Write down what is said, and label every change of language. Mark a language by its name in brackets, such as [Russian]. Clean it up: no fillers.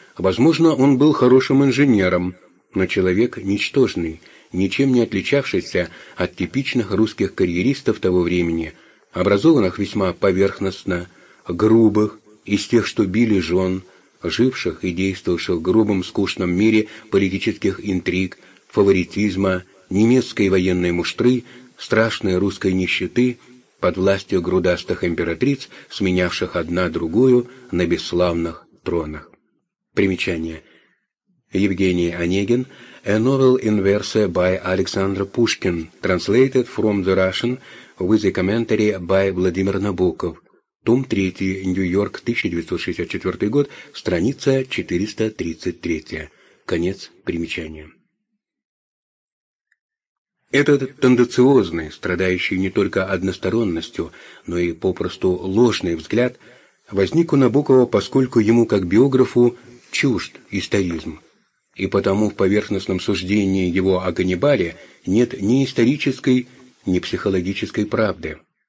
[Russian] Возможно, он был хорошим инженером, но человек ничтожный, ничем не отличавшийся от типичных русских карьеристов того времени, образованных весьма поверхностно, грубых, из тех, что били жен, живших и действовавших в грубом, скучном мире политических интриг, фаворитизма, немецкой военной муштры, страшной русской нищеты, под властью грудастых императриц, сменявших одна другую на бесславных тронах». Примечание. Евгений Онегин. [English] A novel in verse by Александр Пушкин, translated from the Russian with a commentary by Владимир Набоков. [Russian] Том 3, Нью-Йорк, 1964 год, страница 433. Конец примечания. Этот тенденциозный, страдающий не только односторонностью, но и попросту ложный взгляд, возник у Набокова, поскольку ему, как биографу, чужд историзм, и потому в поверхностном суждении его о Ганнибале нет ни исторической, ни психологической правды.